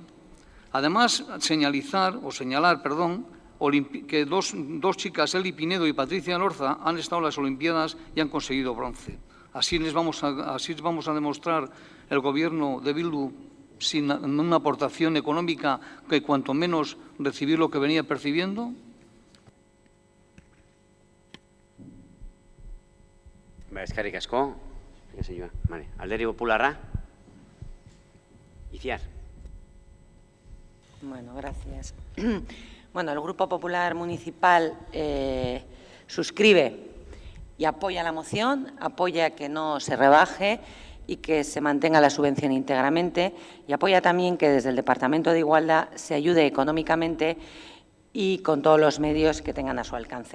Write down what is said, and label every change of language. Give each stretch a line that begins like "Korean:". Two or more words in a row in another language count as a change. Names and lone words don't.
Spanish: Además, señalar, que dos chicas, Eli Pinedo y Patricia Lorza, han estado en las Olimpiadas y han conseguido bronce. Así vamos a demostrar el Gobierno de Bildu sin una aportación económica que cuanto menos recibir lo que venía percibiendo.
Basque: Eskerrik asko.
Spanish: Vale. Alderdi Popularra. Iciar. Bueno, gracias. Bueno, el Grupo Popular Municipal suscribe y apoya la moción, apoya que no se rebaje y que se mantenga la subvención íntegramente, y apoya también que desde el Departamento de Igualdad se ayude económicamente y con todos los medios que tengan a su alcance,